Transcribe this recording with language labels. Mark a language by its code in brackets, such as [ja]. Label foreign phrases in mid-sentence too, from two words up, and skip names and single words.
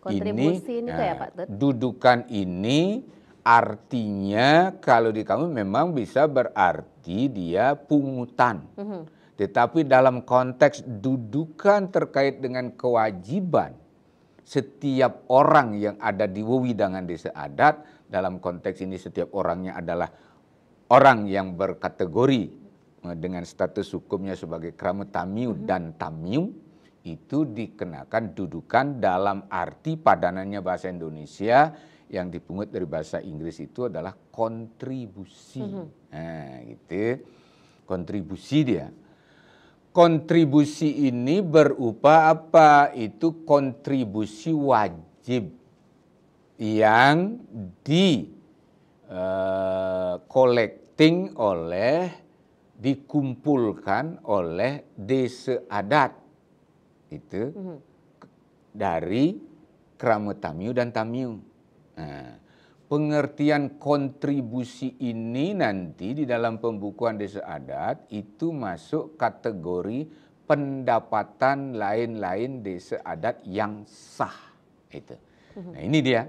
[id] Kontribusi ini kayak Pak Tut? Dudukan ini artinya kalau di kamu memang bisa berarti dia pungutan. Tetapi dalam konteks dudukan terkait dengan kewajiban setiap orang yang ada di wewidangan desa adat, dalam konteks ini setiap orangnya adalah orang yang berkategori dengan status hukumnya sebagai [ban] krama tamiu [id] dan tamiu, itu dikenakan dudukan dalam arti padanannya bahasa Indonesia yang dipungut dari bahasa Inggris itu adalah kontribusi. Nah, gitu. Kontribusi dia. Kontribusi ini berupa apa? Itu kontribusi wajib yang collecting dikumpulkan oleh desa adat. Itu dari [ban] krama tamiu [id] dan tamiu. Nah, pengertian kontribusi ini nanti di dalam pembukuan desa adat itu masuk kategori pendapatan lain-lain desa adat yang sah. Itu. Nah, ini dia.